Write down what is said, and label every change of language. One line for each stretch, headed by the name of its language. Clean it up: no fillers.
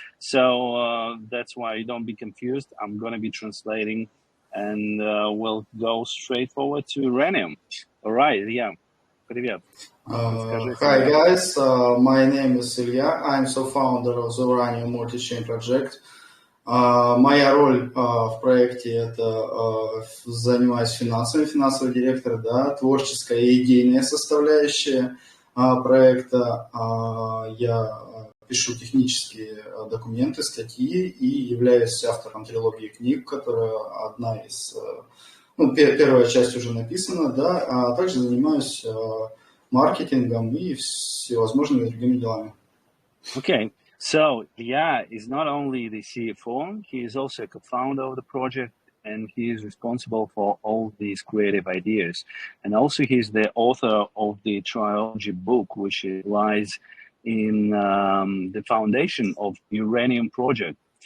English: So that's why don't be confused. I'm going to be translating, and we'll go straight forward to Uranium. All right, Ilya.
Russian: Привет.
English: Hi guys, my name is Ilya. I'm co-founder of the Uranium MultiChain project.
Russian: Моя роль в проекте — это занимаюсь финансами, финансовый директор, да, творческая и идейная составляющая проекта. Я пишу технические документы, статьи и являюсь автором трилогии книг, которая одна из, первая часть уже написана, да, а также занимаюсь маркетингом и всевозможными другими делами.
English: Okay, so Ilya is not only the CFO, he is also a co-founder of the project, and he is responsible for all these creative ideas. And also he's the author of the trilogy book, which lies in the foundation of Uranium project.